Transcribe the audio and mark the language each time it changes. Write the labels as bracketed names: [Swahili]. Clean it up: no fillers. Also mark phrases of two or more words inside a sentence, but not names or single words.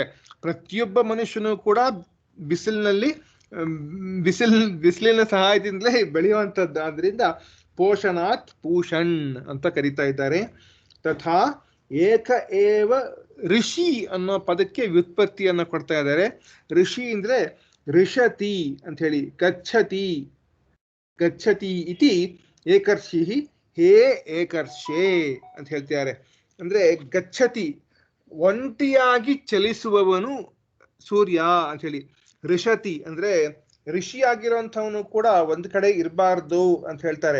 [Kannada] ಪ್ರತಿಯೊಬ್ಬ ಮನುಷ್ಯನು ಕೂಡ ಬಿಸಿಲಿನಲ್ಲಿ ಬಿಸಿಲಿನ ಸಹಾಯದಿಂದಲೇ ಬೆಳೆಯುವಂಥದ್ದು. ಆದ್ರಿಂದ [Sanskrit] ಪೋಷಣಾತ್ ಪೂಷಣ್ [Kannada] ಅಂತ ಕರೀತಾ ಇದ್ದಾರೆ. [Sanskrit] ತಥಾ ಏಕ ಏವ ಋಷಿ [Kannada] ಅನ್ನೋ ಪದಕ್ಕೆ ವ್ಯುತ್ಪತ್ತಿಯನ್ನ ಕೊಡ್ತಾ ಇದ್ದಾರೆ. ಋಷಿ ಅಂದ್ರೆ ಋಷತಿ ಅಂತ ಹೇಳಿ, [Sanskrit] ಗಚ್ಚತಿ ಗಚ್ಚತಿ ಇತಿ ಏಕರ್ಷಿ ಹೇ ಏಕರ್ಷೆ [Kannada] ಅಂತ ಹೇಳ್ತಿದ್ದಾರೆ. ಅಂದ್ರೆ ಗಚ್ಚತಿ ಒಂಟಿಯಾಗಿ ಚಲಿಸುವವನು ಸೂರ್ಯ ಅಂತ ಹೇಳಿ. ಋಷತಿ ಅಂದ್ರೆ ಋಷಿಯಾಗಿರೋಂಥವನು ಕೂಡ ಒಂದ್ ಕಡೆ ಇರಬಾರ್ದು ಅಂತ ಹೇಳ್ತಾರೆ.